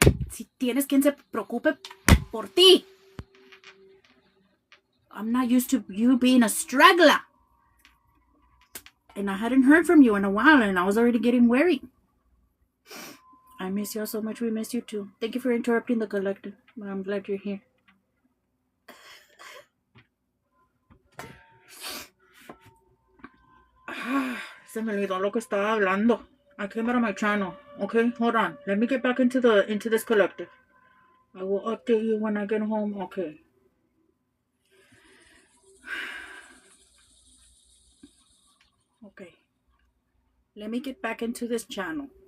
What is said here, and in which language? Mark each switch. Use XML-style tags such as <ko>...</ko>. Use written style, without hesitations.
<es>Si tienes quien se preocupe por ti.</es> <en>I'm not used to you being a straggler. And I hadn't heard from you in a while, and I was already getting worried. I miss you so much. We miss you too. Thank you for interrupting the collective. I'm glad you're here.</en> <es>Se me olvidó lo que estaba hablando.</es> <en>I came out of my channel. Okay, hold on. Let me get back into this collective. I will update you when I get home. Okay. Okay. Let me get back into this channel.</en>